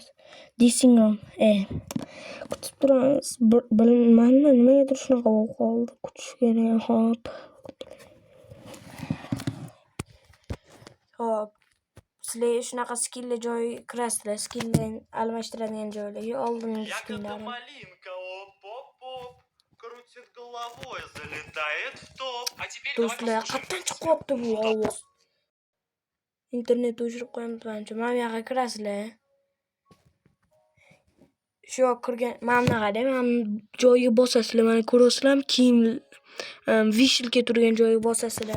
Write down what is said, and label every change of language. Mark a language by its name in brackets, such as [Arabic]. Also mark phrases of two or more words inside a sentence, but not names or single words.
[English] Dissing room. [Uzbek] Kutib turamiz. Bilmayman, nimaga shunaqa bo'lib qoldi. Kutish kerak. Hop. Sizlar shunaqa skinli joy kirasizlar. Skinni almashtiradigan joylarga oldingi skinlarni. [Russian] Крутит головой, залетает в топ. А теперь [Uzbek] Do'stlar, qayerdan chiqyapti bu ovoz? Internetni o'chirib qo'yamiz menimcha. Mana bu yoqqa kirasizlar. Shu yoqqa kirgan, mana qarang, mana joyiga bosasizlar. Mana ko'rasizlarmi? Kiyim vishilga turgan joyiga bosasizlar.